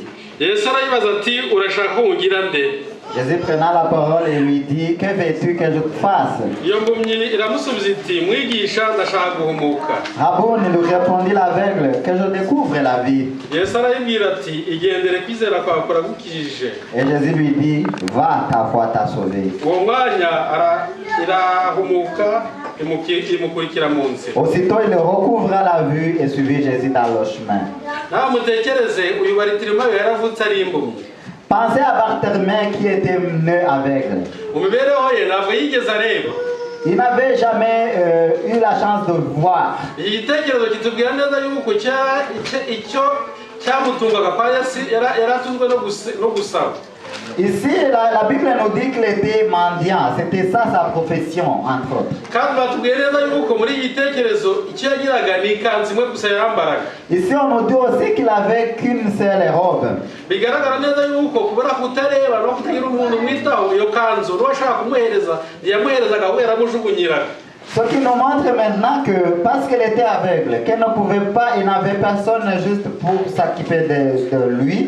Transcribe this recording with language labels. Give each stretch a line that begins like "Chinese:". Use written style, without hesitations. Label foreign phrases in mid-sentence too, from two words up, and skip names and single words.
Kinyarwanda: Yesu arayibaza ati urashaka ko ngira nde?
French: Jésus prenant la parole et lui dit, que veux-tu que je te fasse?
Kinyarwanda: Iyo mpumyi iramusubiza iti mwigisha ndashaka guhumuka. Rabouni,
French: lui répondit l'aveugle, que je découvre la vie.
Kinyarwanda: Yesu arayibwira ati igendere kwizera kwawe kuragukijije.
French: Et Jésus lui dit, va, ta foi t'a sauvé.
Kinyarwanda: Uwo mwanya irahumuka imukurikira mu nzira.
French: Aussitôt il recouvra la vue et suivit Jésus dans le chemin.
Kinyarwanda: Nawe mutekereze uyu Baritimayo yaravutse ari impumyi.
French: Pensez à Barthélemy qui était né aveugle.
Kinyarwanda: Mu mibereho ye ntabwo yigeze areba.
French: Il n'avait jamais eu la chance de voir.
Kinyarwanda: Iki gitekerezo kitubwira neza yuko icyo cyamutungaga kwa Yesu yaratunzwe no gusaba.
French: Ici, la Bible nous dit qu'il était mendiant. C'était ça sa profession, entre autres. Ici, on nous dit aussi qu'il avait qu'une seule robe. Ce qui nous montre maintenant que parce qu'elle était aveugle, qu'elle ne pouvait pas, il n'avait personne juste pour s'occuper de lui.